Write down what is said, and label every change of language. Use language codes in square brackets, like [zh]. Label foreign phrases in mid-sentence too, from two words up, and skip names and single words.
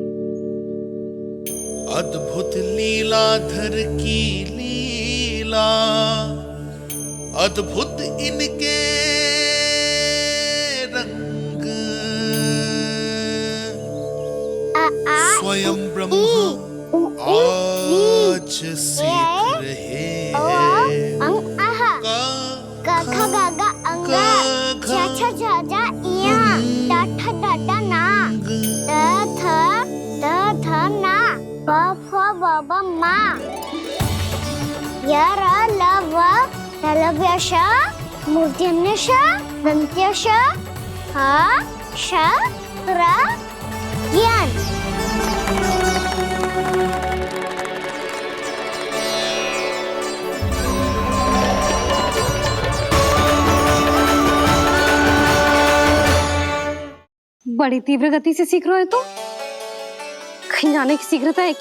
[hi] अद्भुत लीलाधर की लीला, अद्भुत इनके रंग, स्वयं ब्रह्मा आज सीख रहे हैं। [sa] गा गा गा अंगा, छा छा छा जा इया, डाठा डाटा ना, ध ना, ब फ ब ब मा, य र ल व लव्यश, मूर्धन्यश, दन्त्यश, ह श र ज्ञान। [hi] बड़ी तीव्र गति से सीख रहे हो तो कहीं जाने की शीघ्रता है क्या?